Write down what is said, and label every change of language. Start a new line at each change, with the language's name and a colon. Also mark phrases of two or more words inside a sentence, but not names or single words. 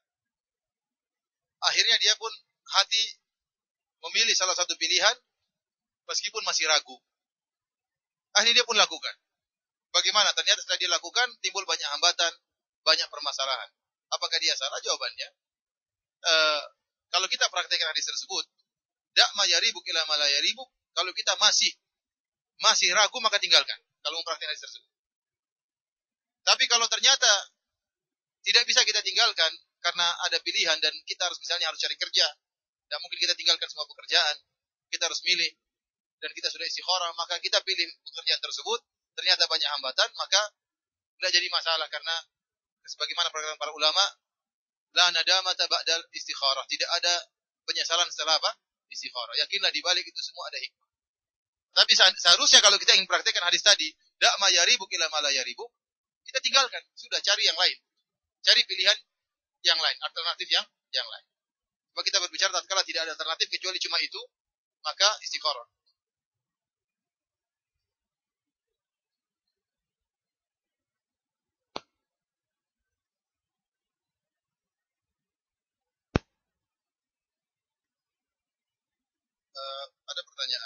Indonesian: Akhirnya dia pun hati memilih salah satu pilihan, meskipun masih ragu. Akhirnya dia pun lakukan. Bagaimana? Ternyata setelah dia lakukan, timbul banyak hambatan, banyak permasalahan. Apakah dia salah? Jawabannya, kalau kita praktekkan hadis tersebut,
Arabic: دع ما يريبك إلى ما لا يريبك,
Indonesian: kalau kita masih ragu, maka tinggalkan. Kalau mempraktikkan hadis tersebut. Tapi kalau ternyata tidak bisa kita tinggalkan karena ada pilihan dan kita harus misalnya harus cari kerja, tidak mungkin kita tinggalkan semua pekerjaan, kita harus milih dan kita sudah istikharah, maka kita pilih pekerjaan tersebut, ternyata banyak hambatan, maka tidak jadi masalah karena sebagaimana perkataan para ulama,
Arabic: لا ندامة بعد الاستخارة,
Indonesian: tidak ada penyesalan setelah apa? Istikharah. Yakinlah di balik itu semua ada hikmah. Tapi seharusnya kalau kita ingin praktekkan hadis tadi,
Arabic: دع ما يريبك إلى ما لا يريبك,
Indonesian: kita tinggalkan, sudah cari yang lain. Cari pilihan yang lain, alternatif yang lain. Sebab kita berbicara tatkala tidak ada alternatif kecuali cuma itu, maka istikharah. Ada pertanyaan.